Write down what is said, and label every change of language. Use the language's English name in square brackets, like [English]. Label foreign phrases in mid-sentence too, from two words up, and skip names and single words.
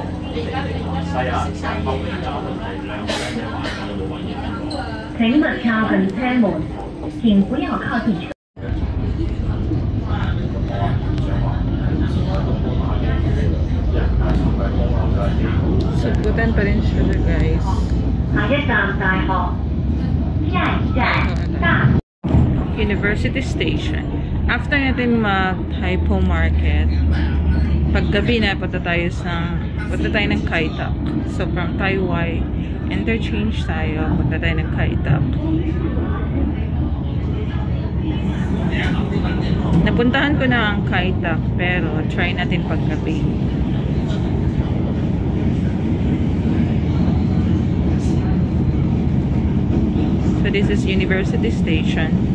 [Chinese] 请勿靠近车门，请不要靠近车。 [Filipino] Sagutan pa rin siya, guys. [Chinese] 下一站大學，下一站大。 [English] University Station. [Filipino] After natin mag-Hypo Market, paggabi na punta tayo ng Kai Tak. [English] So from Taiwai, interchange [Filipino] tayo, punta tayo ng Kai Tak. Napuntahan ko na ang Kai Tak, pero try natin paggabi. [English] So this is University Station.